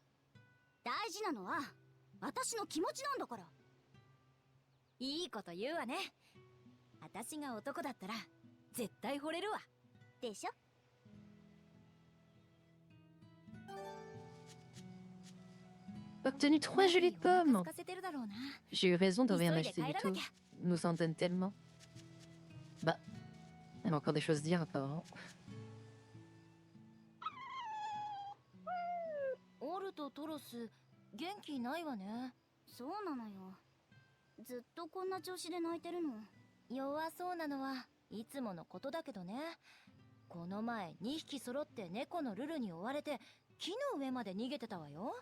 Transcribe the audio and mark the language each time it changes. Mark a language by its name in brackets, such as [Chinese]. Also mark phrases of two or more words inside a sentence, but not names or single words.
[Japanese] 大事なのは私の気持ちなんだから。いいこと言うわね。私が男だったら絶対惚れるわ。でしょ？ [French] Obtenu 3 jolies [Japanese] お腹 [French] pommes. [Japanese] 空かせてるだろうな。 [French] J'ai eu raison d'en rien [Japanese] 急いで [French] acheter [Japanese] 帰 [French] du [Japanese] らな [French] tout. [Japanese] きゃ。 [French] Nous en donne tellement. Bah, elle a encore des choses à dire apparemment. [Japanese] オルとトロス元気ないわね。そうなのよ。ずっとこんな調子で泣いてるの。弱そうなのはいつものことだけどね。この前2匹揃って猫のルルに追われて木の上まで逃げてたわよ。